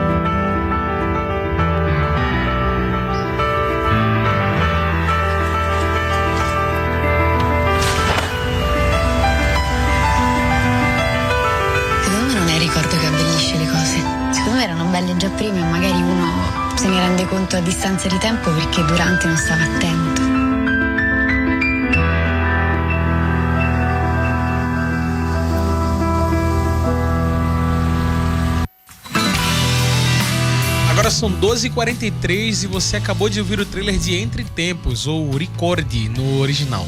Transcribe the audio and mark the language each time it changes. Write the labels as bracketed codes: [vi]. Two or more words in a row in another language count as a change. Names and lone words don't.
[it] Ricordo che abbellisce le cose. Secondo me erano belle già prima e magari uno se ne rende conto a distanza di tempo perché durante non stava attento. [pt] Agora são 12h43 e você acabou de ouvir o trailer de Entre Tempos, ou Ricordi no original.